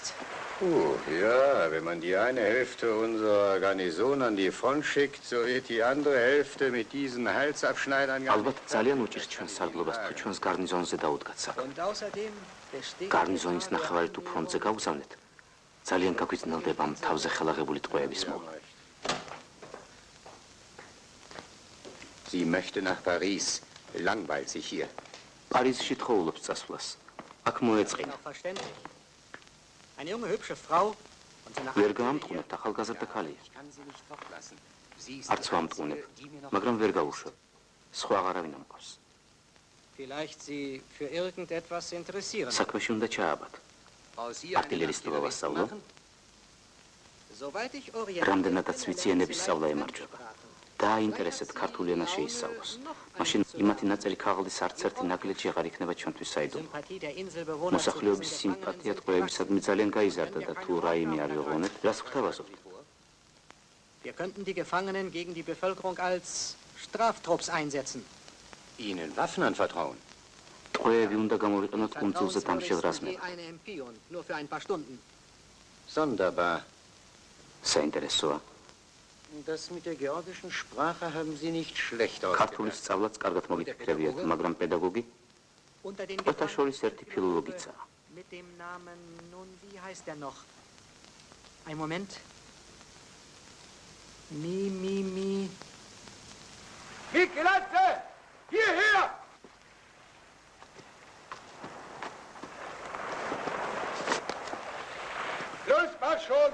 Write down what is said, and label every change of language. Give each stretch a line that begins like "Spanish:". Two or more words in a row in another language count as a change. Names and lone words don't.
German: Ja, wenn man die eine Hälfte unserer Garnison an die Front schickt, so wird die andere Hälfte mit diesen Halsabschneidern...
Georgian: ალბათ ძალიან უჭირს ჩვენს სარდლობას თუ ჩვენს გარნიზონზე დაუდგათ საქმე.
German: Und außerdem besteht...
Georgian: გარნიზონის ნახევარი თუ ფრონტზე გავგზავნეთ, ძალიან გაგვიძნელდება ამ თავზე ხელაღებული ტყვეების მოვა.
German: Sie möchte nach Paris. Langweilt sich hier.
Georgian: პარიზში თხოვლობს წასვლას. აქ მოეწყინა.
German: Auch verständlich. Eine junge, hübsche Frau und so eine
Georgian: ვერ გაამტყუნებთ, ახალგაზრდა ქალია.
German: Ich kann sie nicht fortlassen. Sie ist
Georgian: არც ვამტყუნებ, მაგრამ ვერ გავუშვებ. სხვა აღარავინ ამყავს.
German: vielleicht Sie für irgendetwas interessieren.
Georgian: საქმეში უნდა ჩააბათ. არტილერისტობა ვასწავლო.
German: Soweit ich orientiert
Georgian: რამდენადაც ვიცი ენების სწავლა ემარჯვება. დააინტერესეთ ქართული ენა შეისწავლოს. მაშინ იმათი ნაწერი ქაღალდის არც ერთი ნაკლეჭი აღარ იქნება ჩვენთვის საიდუმლო.
German: Sympathie der Inselbewohner zu
Georgian: მოსახლეობის
German: diesen
Georgian: სიმპათია
German: Gefangenen
Georgian: ტყვეებისადმი ძალიან გაიზარდა და თუ რაიმე არ ვიღონეთ, რას გვთავაზობთ?
German: Wir könnten die Gefangenen gegen die Bevölkerung als Straftrupps einsetzen. Ihnen Waffen anvertrauen.
Georgian: ტყვეები უნდა გამოვიყენოთ კუნძულზე დამშელ
German: Vertrauensvoll ist
Georgian: რაზმებად.
German: wie eine MP und nur für ein paar Stunden. Sonderbar.
Georgian: საინტერესოა.
German: Das mit der georgischen Sprache haben Sie nicht schlecht
Georgian: ქართულის
German: ausgedacht.
Georgian: სწავლაც კარგად მოგიფიქრებიათ, მაგრამ პედაგოგი
German: Unter den
Georgian: ყველა
German: Gefangenen
Georgian: შორის ერთი ფილოლოგიცაა.
German: mit dem Namen, nun, wie heißt er noch? Ein Moment. Mi. Michelangelo! Hierher! Los, mach schon!